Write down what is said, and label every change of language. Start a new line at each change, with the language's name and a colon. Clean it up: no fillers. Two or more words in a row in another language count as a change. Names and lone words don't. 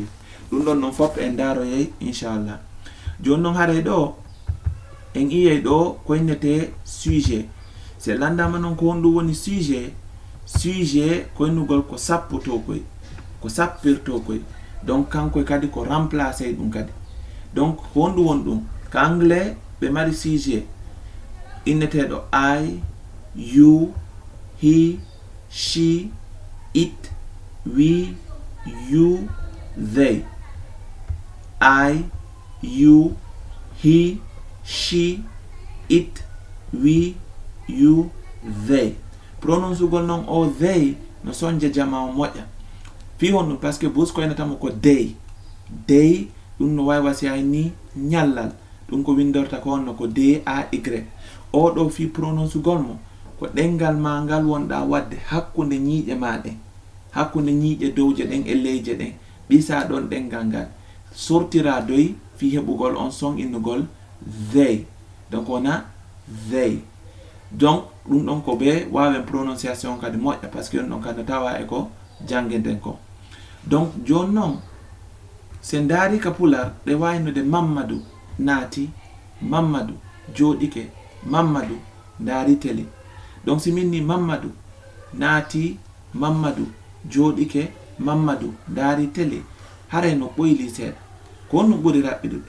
Fula: Ɗum ɗon non fof en daroyey inchallah. Joni noon haray ɗo en iyey ɗo ko innete sujet. Se landama noon ko honɗum woni sujet koynugol ko sappoto koy, ko sappirto koy. Donc kankoy kadi ko remplacer ɗum kadi. Donc honɗum won ɗum ka anglais ɓe mari sujet inneteɗo
English: I, you, he, she, it, we, you, they. I, you, he, she, it, we, you, they.
Fula: Prononcugol non o they no sonje jama o moƴƴa. Fi hon ɗum
French: par ce que
Fula: bus ko enatamo ko they. They ɗum no wawi wasi hay ni ñallal. Ɗum ko windorta ko honno ko DAY. O ɗo fi prononcugol mo ko ɗengal ma ngal wonɗa wadde hakkunde ñiiƴe maɗen, hakkunde ñiiƴe dowje ɗen e leyje ɗen, ɓisa ɗon ɗengal ngal sortira doy fi heɓugol on son innugol they. Donc wona they. Donc ɗum ɗon ko ɓe wawen prononciation kadi moƴƴa
French: par ce que
Fula: ɗum ɗon kadi tawa e ko jangenten ko. Donc joni noon se ndaari ka pular ɗe waynude Mamadou naati, Mamadou jooɗike, Mamadou ndaari télé. Donc si min ni Mamadou naati, Mamadou jooɗike, Mamadou ndaari télé, haray no ɓoyli seeɗa ko no ɓuri raɓɓiɗude.